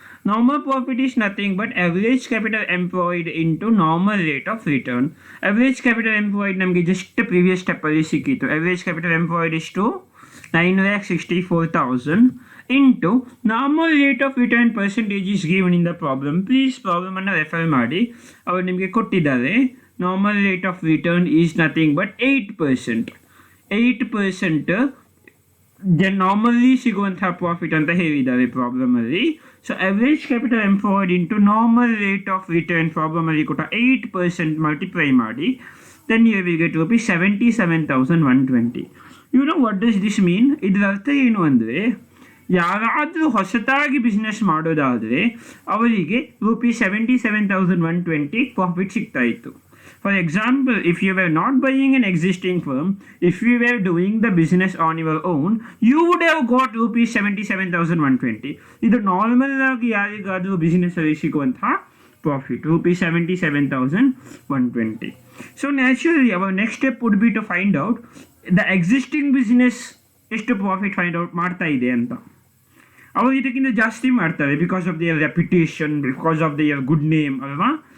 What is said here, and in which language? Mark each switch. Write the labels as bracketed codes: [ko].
[en] Normal profit is nothing but average capital employed into normal rate of return. [kn] Average capital employed ನಮಗೆ just previous ಸ್ಟೆಪ್ಪಲ್ಲಿ ಸಿಕ್ಕಿತ್ತು. [en] average capital employed ಇಷ್ಟು 9,64,000 into normal rate of return percentage is given in the problem. [kn] Please ಪ್ರಾಬ್ಲಮನ್ನು refer ಮಾಡಿ, ಅವರು ನಿಮಗೆ ಕೊಟ್ಟಿದ್ದಾರೆ. [en] normal rate of return is nothing but 8%. [kn] 8% normally ಸಿಗುವಂತಹ profit ಅಂತ ಹೇಳಿದ್ದಾರೆ ಪ್ರಾಬ್ಲಮಲ್ಲಿ. [en] so average capital employed into normal rate of return [kn] ಪ್ರಾಬ್ಲಮಲ್ಲಿ ಕೊಟ್ಟ 8% multiply ಮಾಡಿ, [en] Then you will get ₹77,120. You know what does this mean? [kn] ಇದರ ಅರ್ಥ ಏನು ಅಂದರೆ, ಯಾರಾದರೂ ಹೊಸತಾಗಿ ಬಿಸ್ನೆಸ್ ಮಾಡೋದಾದರೆ ಅವರಿಗೆ ₹77,120 ಪ್ರಾಫಿಟ್ ಸಿಗ್ತಾ ಇತ್ತು. [en] For example, if you were not buying an existing firm, if you were doing the business on your own, you would have got ₹77,120. [kn] ಇದು ನಾರ್ಮಲ್ ಆಗಿ ಯಾರಿಗಾದರೂ ಬಿಸ್ನೆಸ್ಸಲ್ಲಿ ಸಿಗುವಂತಹ profit ₹77,120. [en] so naturally our next step would be to find out the existing business [kn] ಎಷ್ಟು profit find out ಮಾಡ್ತಾ ಇದೆ ಅಂತ. ಅವರು ಇದಕ್ಕಿಂತ ಜಾಸ್ತಿ ಮಾಡ್ತಾರೆ, [en] Because of their reputation, because of their good name ಅಲ್ವಾ.